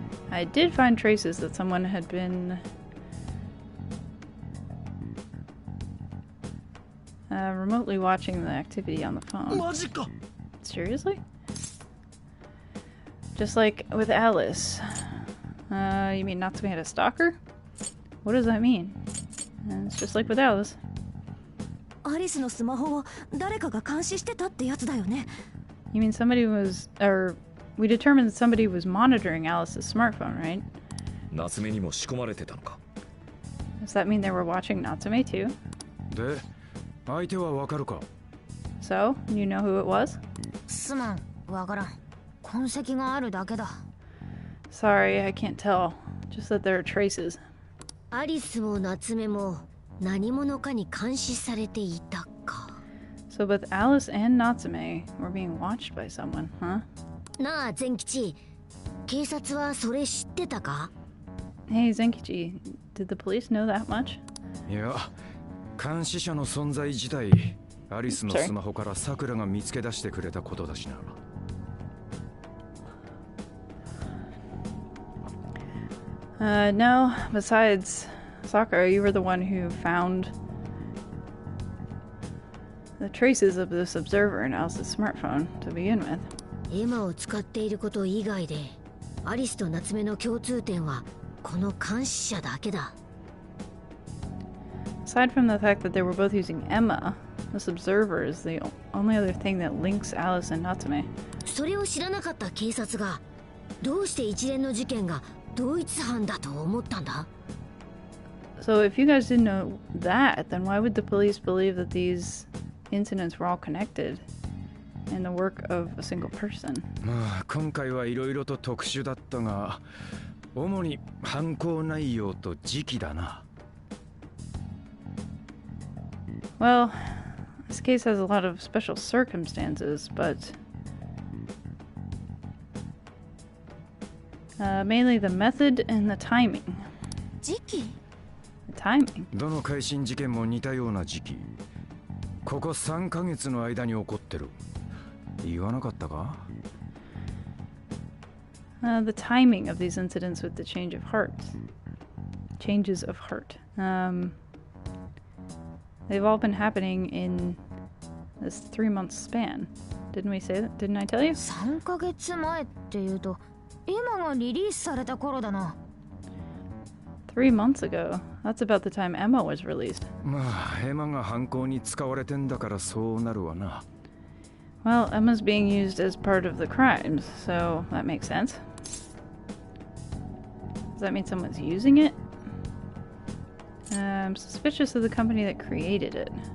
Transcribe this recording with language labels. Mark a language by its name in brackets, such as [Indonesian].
[English] I did find traces that someone had been remotely watching the activity on the phone. Seriously? Just like with Alice. You mean Natsume had a stalker? What does that mean? It's just like with Alice. [Japanese] アリスのスマホを誰かが監視してたってやつだよね。 [English] You mean somebody was, or we determined that somebody was monitoring Alice's smartphone, right? [Japanese] 夏目にも仕込まれてたのか。 [English] Does that mean they were watching Natsume too? [Japanese] で、相手はわかるか? [English] So, you know who it was? [Japanese] すまん、わからん。痕跡があるだけだ。 [English] Sorry, I can't tell. Just that there are traces. [Japanese] アリスも夏目も何者かに監視されていたか。 [English] So both Alice and Natsume were being watched by someone, huh? [Japanese] なあ、善吉。警察はそれ知ってたか? [English] Hey, Zenkichi, did the police know that much? [Japanese] いや、監視者の存在自体、アリスのスマホからサクラが見つけ出してくれたことだしな。 [English] No, besides Sakura, you were the one who found the traces of this observer in Alice's smartphone to begin with. [Japanese] エマを使っていること以外で、アリスと夏目の共通点はこの監視者だけだ。 [English] Aside from the fact that they were both using Emma, this observer is the only other thing that links Alice and Natsume. [Japanese] それを知らなかった警察がどうして一連の事件が同一犯だと思ったんだ? [English] So if you guys didn't know that, then why would the police believe that these incidents were all connected in the work of a single person? [Japanese] まあ今回はいろいろと特殊だったが、主に犯行内容と時期だな。 [English] Well, this case has a lot of special circumstances, but mainly the method and the timing. [Japanese] 時期? [English] The timing. [Japanese] どの改心事件も似たような時期。ここ3ヶ月の間に起こってる。言わなかったか? [English] The timing of these incidents with the change of heart. Changes of heart. They've all been happening in this 3-month span. Didn't we say that? Didn't I tell you? [Japanese] 3ヶ月前っていうと、エマがリリースされた頃だな。 [English] 3 months ago. That's about the time Emma was released. [Japanese] まあ、エマが犯行に使われてんだからそうなるわな。 [English] Well, Emma's being used as part of the crimes, so that makes sense. Does that mean someone's using it? I'm suspicious of the company that created it.